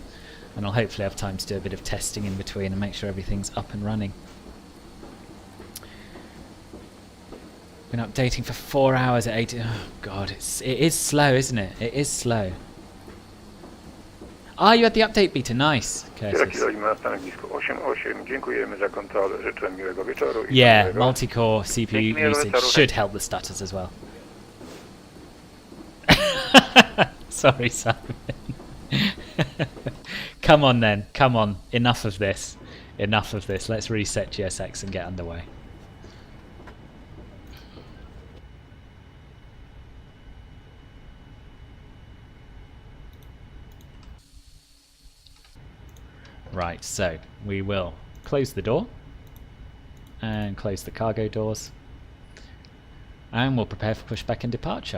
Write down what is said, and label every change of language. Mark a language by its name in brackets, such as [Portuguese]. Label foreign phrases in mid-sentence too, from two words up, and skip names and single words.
[English] And I'll hopefully have time to do a bit of testing in between and make sure everything's up and running. Been updating for 4 hours at 8. Oh god, it is slow, isn't it? It is slow. Ah, you had the update beta. Nice, Sierra Curtis. [Polish] Kilo Lima na stanowisku 88. Dziękujemy za kontrolę. Życzę miłego wieczoru. I [English] Yeah, [Polish] dobrego. [English] multi-core CPU usage should help the stutters as well. Sorry, Simon. Come on then, come on. Enough of this. Enough of this. Let's reset GSX and get underway. Right, so we will close the door and close the cargo doors, and we'll prepare for pushback and departure.